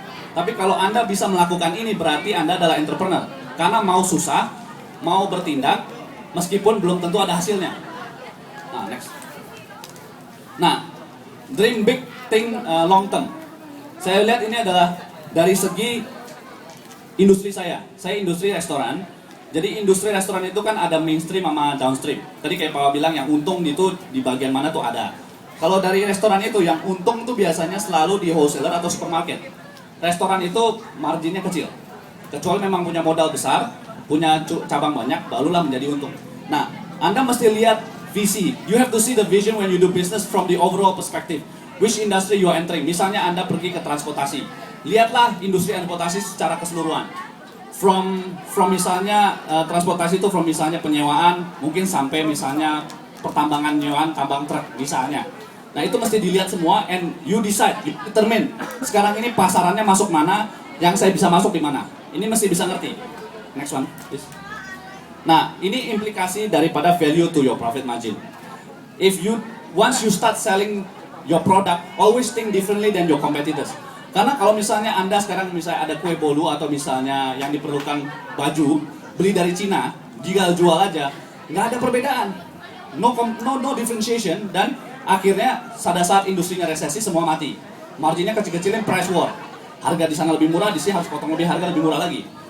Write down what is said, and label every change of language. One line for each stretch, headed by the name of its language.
Indonesian: Tapi kalau Anda bisa melakukan ini berarti Anda adalah entrepreneur, karena mau susah, mau bertindak meskipun belum tentu ada hasilnya. Nah, next. Nah, dream big, think long term. Saya lihat ini adalah dari segi industri saya industri restoran. Jadi industri restoran itu kan ada mainstream sama downstream. Tadi kayak Pak bilang yang untung itu di bagian mana tuh ada. Kalau dari restoran itu yang untung tuh biasanya selalu di wholesaler atau supermarket. Restoran itu marginnya kecil. Kecuali memang punya modal besar, punya cabang banyak, barulah menjadi untung. Nah, Anda mesti lihat visi.
English: You have to see the vision when you do business from the overall perspective. Which industry you are entering.
Indonesian: Misalnya Anda pergi ke transportasi. Lihatlah industri transportasi secara keseluruhan. From misalnya transportasi itu from misalnya penyewaan, mungkin sampai misalnya pertambangan nyewaan tambang truk misalnya. Nah, itu mesti dilihat semua
English: and you decide, you determine.
Indonesian: Sekarang ini pasarannya masuk mana, yang saya bisa masuk di mana. Ini mesti bisa ngerti.
English: Next one, please.
Indonesian: Nah, ini implikasi daripada
English: value to your profit margin. Once you start selling your product, always think differently than your competitors.
Indonesian: Karena kalau misalnya Anda sekarang misalnya ada kue bolu atau misalnya yang diperlukan baju, beli dari Cina, jika jual aja, nggak ada perbedaan.
English: No differentiation,
Indonesian: dan akhirnya pada saat industrinya resesi semua mati. Marginnya kecil-kecilin, price war. Harga di sana lebih murah, di sini harus potong lebih, harga lebih murah lagi.